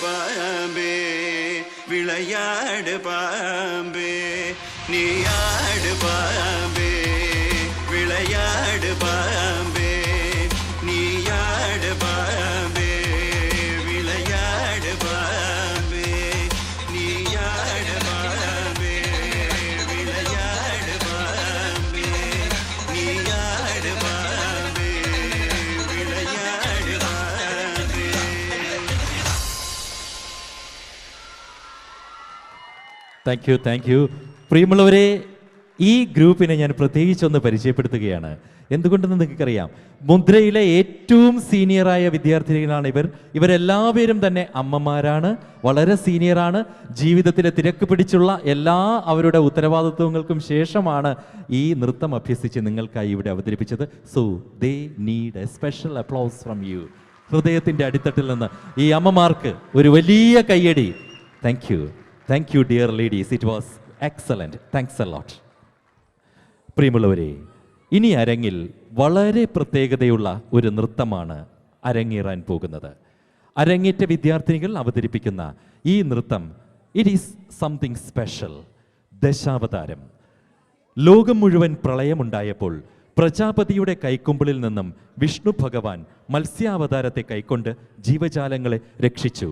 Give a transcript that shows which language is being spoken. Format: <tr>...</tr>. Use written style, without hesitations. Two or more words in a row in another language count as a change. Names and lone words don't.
<ta>பாம்பே, விளையாடு பாம்பே, நீயாடு பாம்பே, விளையாடு பாம்பே, நீயாடு பாம்பே, விளையாடு பாம்பே, நீயாடு பாம்பே, விளையாடு பாம்பே, நீயாடு பாம்பே, விளையாடு பாம்பே.</ta> <en>thank you.</en> <ml>പ്രിയമുള്ളവരെ, ഈ ഗ്രൂപ്പിനെ ഞാൻ പ്രത്യേകിച്ചൊന്ന് പരിചയപ്പെടുത്തുകയാണ്. എന്തുകൊണ്ടെന്ന് നിങ്ങൾക്കറിയാം, മുദ്രയിലെ ഏറ്റവും സീനിയറായ വിദ്യാർത്ഥികളാണ് ഇവരെല്ലാവരും തന്നെ അമ്മമാരാണ്, വളരെ സീനിയറാണ്. ജീവിതത്തിലെ തിരക്ക് പിടിച്ചുള്ള എല്ലാ അവരുടെ ഉത്തരവാദിത്വങ്ങൾക്കും ശേഷമാണ് ഈ നൃത്തം അഭ്യസിച്ച് നിങ്ങൾക്കായി ഇവിടെ അവതരിപ്പിച്ചത്.</ml> <en>so they need a special applause from you.</en> <ml>ഹൃദയത്തിൻ്റെ അടിത്തട്ടിൽ നിന്ന് ഈ അമ്മമാർക്ക് ഒരു വലിയ കയ്യടി.</ml> <en>thank you dear ladies, it was excellent. thanks a lot.</en> <ml>പ്രിയമുള്ളവരെ, ഇനി അരങ്ങിൽ വളരെ പ്രത്യേകതയുള്ള ഒരു നൃത്തമാണ് അരങ്ങേറാൻ പോകുന്നത്. അരങ്ങേറ്റ വിദ്യാർത്ഥിനികൾ അവതരിപ്പിക്കുന്ന ഈ നൃത്തം,</ml> <en>it is something special.</en> <ml>ദശാവതാരം. ലോകം മുഴുവൻ പ്രളയമുണ്ടായപ്പോൾ പ്രജാപതിയുടെ കൈക്കുമ്പിളിൽ നിന്നും വിഷ്ണു ഭഗവാൻ മത്സ്യാവതാരത്തെ കൈക്കൊണ്ട് ജീവജാലങ്ങളെ രക്ഷിച്ചു.</ml>